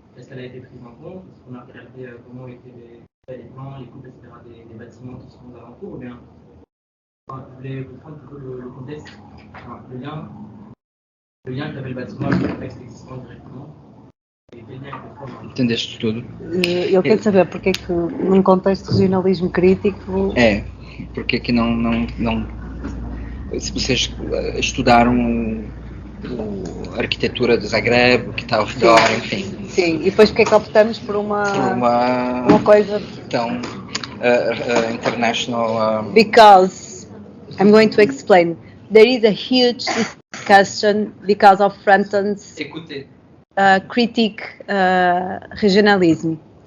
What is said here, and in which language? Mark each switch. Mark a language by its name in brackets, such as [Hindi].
[French] Est-ce qu'elle a été prise en compte? Est-ce qu'on a regardé comment étaient les plans, les coupes, etc. des bâtiments qui sont aux alentours? Ou bien, je voulais comprendre plutôt le contexte, enfin, le lien qu'avait le bâtiment avec le contexte existant directement. [Portuguese] E [French] quel lien que [Portuguese] foi? Entendeste tudo? Eu quero saber porque é que, num contexto de regionalismo crítico, Porque é que não se vocês estudaram a arquitetura de Zagreb, o que está ao redor, enfim. sim, e depois porque é que optamos por uma coisa. Então, international. [English] Because I'm going to explain. There is a huge discussion because of Frampton's critique regionalism.